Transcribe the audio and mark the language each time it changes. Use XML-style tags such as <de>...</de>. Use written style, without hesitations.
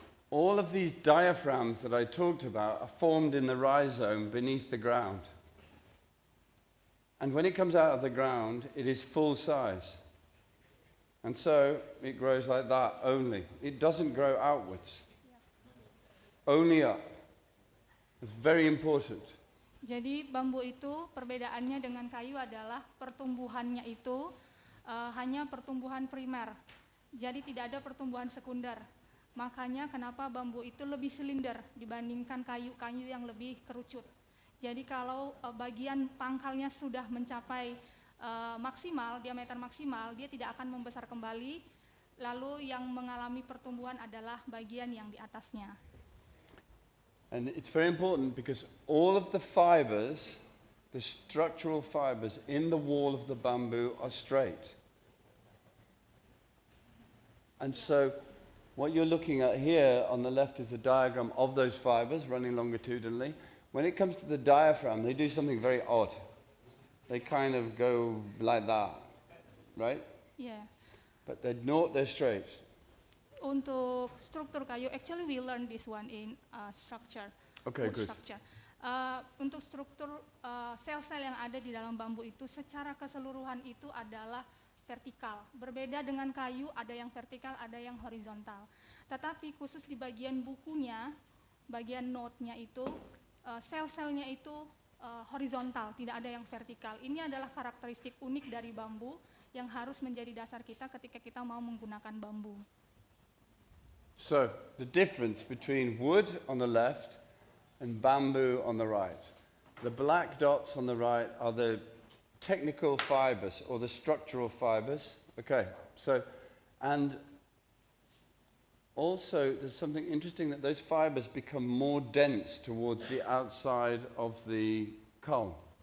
<en>All of these diaphragms that I talked about are formed in the rhizome beneath the ground. And when it comes out of the ground, it is full size. And so it grows like that only. It doesn't grow outwards. Only up. It's very important.</en> <id>Jadi bambu itu perbedaannya dengan kayu adalah pertumbuhannya itu hanya pertumbuhan primer. Jadi tidak ada pertumbuhan sekunder. Makanya kenapa bambu itu lebih silinder dibandingkan kayu-kayu yang lebih kerucut. Jadi kalau bagian pangkalnya sudah mencapai maksimal, diameter maksimal, dia tidak akan membesar kembali. Lalu yang mengalami pertumbuhan adalah bagian yang di atasnya.</id> <en>And it's very important because all of the fibers, the structural fibers in the wall of the bamboo are straight. And so what you're looking at here on the left is a diagram of those fibers running longitudinally. When it comes to the diaphragm, they do something very odd. They kind of go like that, right? Yeah. But they're straight.</en> <id>Untuk struktur kayu,</id> <en>actually we learn this one in structure. Okay, wood good.</en> <id>Structure. Untuk struktur sel-sel yang ada di dalam bambu itu secara keseluruhan itu adalah vertikal. Berbeda dengan kayu, ada yang vertikal, ada yang horizontal. Tetapi khusus di bagian bukunya, bagian node-nya itu, sel-selnya itu horizontal, tidak ada yang vertikal. Ini adalah karakteristik unik dari bambu yang harus menjadi dasar kita ketika kita mau menggunakan bambu.</id> <en>So, the difference between wood on the left and bamboo on the right. The black dots on the right are the technical fibers or the structural fibers. Okay, so, and also there's something interesting that those fibers become more dense towards the outside of the culm.</en>